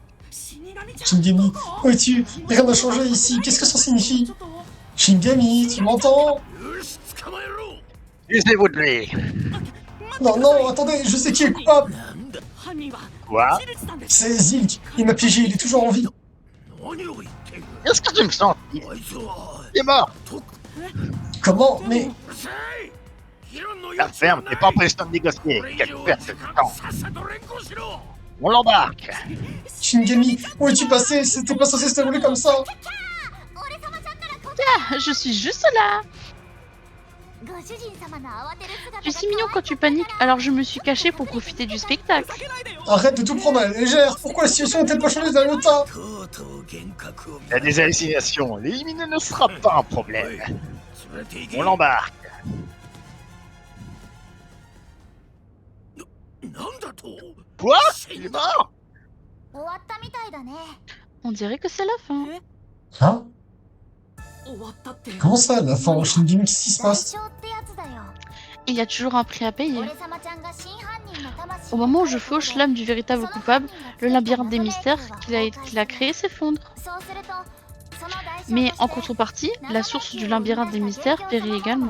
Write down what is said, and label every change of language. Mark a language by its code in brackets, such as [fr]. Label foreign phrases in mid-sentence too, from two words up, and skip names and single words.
[fr] Shingami, où es-tu? Rien n'a changé ici, qu'est-ce que ça signifie? Shingami, tu m'entends? [ja] よし捕まえろ [fr] Laissez-vous de lui. Non, non, attendez, je sais qui est coupable! [ja] なんだ犯人は [fr] Quoi? [ja] ジルチさんです。 [fr] C'est Zilk, il m'a piégé, il est toujours en vie. [ja] 何を言っている [fr] Qu'est-ce que tu me sens? Il [ja] あいつは [fr] est mort. [ja] とう [fr] Comment? Mais [ja] るさい議論の [fr] La [ja] 余地は [fr] ferme, [ja] な [fr] t'es [ja] い [fr] pas en position de négocier. [ja] これ以 [fr] Quelle [ja] 上 [fr] perte [ja] 時 [fr] de [ja] 間 [fr] temps. [ja] さっさと連行しろ [fr] On l'embarque. Shingami, où es-tu passé? C'était pas censé se dérouler comme ça. Ah, je suis juste là. Tu es si mignon quand tu paniques, alors je me suis caché pour profiter du spectacle. [ja] ふざけないでよ。 [fr] Arrête de tout prendre à la légère. Pourquoi la situation n'est-elle pas changée d'un iota? [ja] とうとう幻覚を見 [fr] Il y a des hallucinations. L'éliminer ne sera pas un problème. [ja] 連れて行け [fr] On l'embarque. [ja] なんだと [fr] Quoi? Il est mort? On dirait que c'est la fin. Hein? [ja] 終わったって。 [fr] Comment ça, la fin? Shingami, qu'est-ce qui se passe? Il y a toujours un prix à payer. Au moment où je fauche l'âme du véritable coupable, le labyrinthe des mystères qu'il a créé s'effondre. Mais en contrepartie, la source du labyrinthe des mystères périt également.